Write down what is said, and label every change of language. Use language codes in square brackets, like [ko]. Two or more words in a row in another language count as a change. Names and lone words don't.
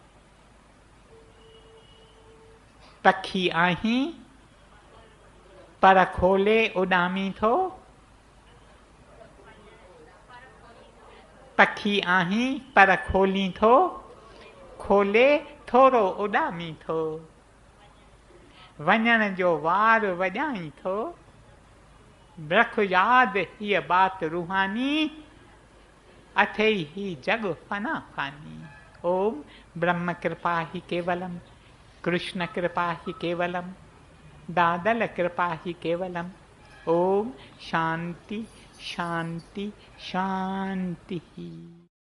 [sd] पखी आहीं पर खोले उॾामी थो, पखी आहीं पर खोली थो, खोले थोरो उॾामी थो। वञण जो वार वॼाई थो, रख यादि हीअ बात रूहानी, अथई ही जग फना फानी। [sa] ओम ब्रह्म कृपा ही केवलम, कृष्ण कृपा ही केवलम, दादल कृपा ही केवलम। ओम शांति शांति शांति।